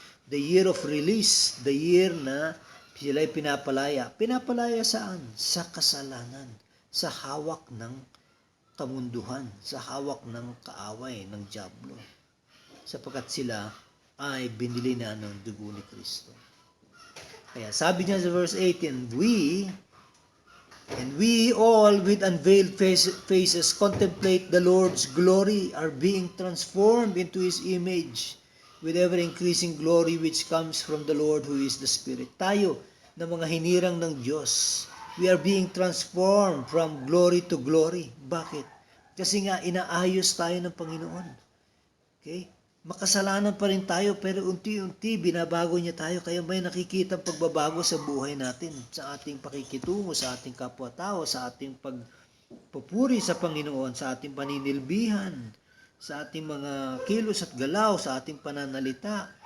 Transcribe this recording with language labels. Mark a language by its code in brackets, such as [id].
[en] The year of release. The year [tl] na sila ay pinapalaya. Pinapalaya saan? Sa kasalanan. Sa hawak ng kamunduhan. Sa hawak ng kaaway, ng dyablo. Sapagkat sila ay binili na ng dugo ni Kristo. [en] Kaya sabi niya sa verse 18, And we all with unveiled faces contemplate the Lord's glory, are being transformed into His image with ever-increasing glory which comes from the Lord who is the Spirit. [tl] Tayo na mga hinirang ng Diyos [en] We are being transformed from glory to glory. [tl] Bakit? Kasi nga, inaayos tayo ng Panginoon. Okay? Makasalanan pa rin tayo, pero unti-unti binabago niya tayo. Kaya may nakikita pagbabago sa buhay natin, sa ating pakikitungo, sa ating kapwa-tao, sa ating pagpupuri sa Panginoon, sa ating paninilbihan, sa ating mga kilos at galaw, sa ating pananalita.